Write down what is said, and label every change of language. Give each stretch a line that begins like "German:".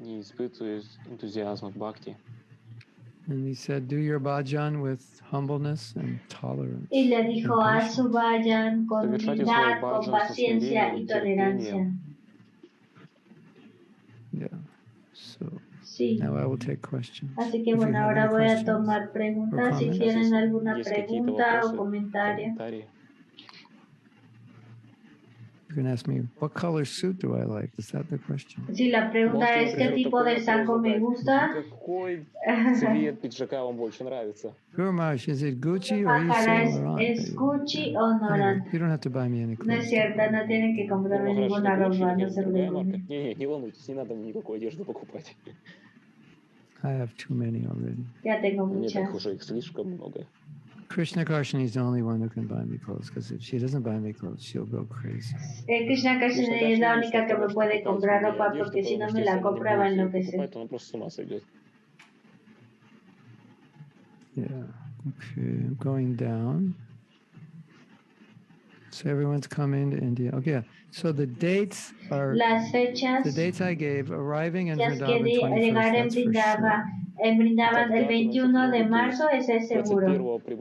Russian: Не испытывают энтузиазм от бхакти.
English: And he said, do your bhajan with humbleness and tolerance.
Spanish: Y le dijo, haz su bhajan con humildad, con paciencia y tolerancia.
English: Yeah. So
Spanish: sí.
English: Now I will take questions.
Spanish: Así que bueno, ahora voy a tomar preguntas. Si tienen alguna pregunta o comentario.
English: You can ask me, what color suit do I like? Is that the question?
Spanish: Si la pregunta es qué tipo de saco me gusta.
Russian: Какой цвет пиджака вам больше нравится?
English: Guru Maharaj, is it Gucci or Yves Saint Laurent?
Spanish: ¿Es Gucci o Laurent?
English: You don't have to buy me any clothes.
Spanish: No es cierto, no tienen que comprarme ninguna ropa, no se preocupen.
Russian: Не волнуйтесь, не надо никакой одежды покупать.
English: I have too many already.
Spanish: Ya tengo muchas.
Russian: Мне так уже их слишком много.
English: Krishna Karshani is the only one who can buy me clothes, because if she doesn't buy me clothes, she'll go crazy.
Spanish: Krishna Karshani es la única que me puede comprar ropa, porque si no me la compra va a enloquecer.
English: Yeah, okay, I'm going down. So everyone's coming to India. Okay, so the dates are
Spanish: las fechas,
English: the dates I gave, arriving in Vrindavan
Spanish: llegar en Vrindavan. En Vrindavan el 21 de marzo, ese es seguro.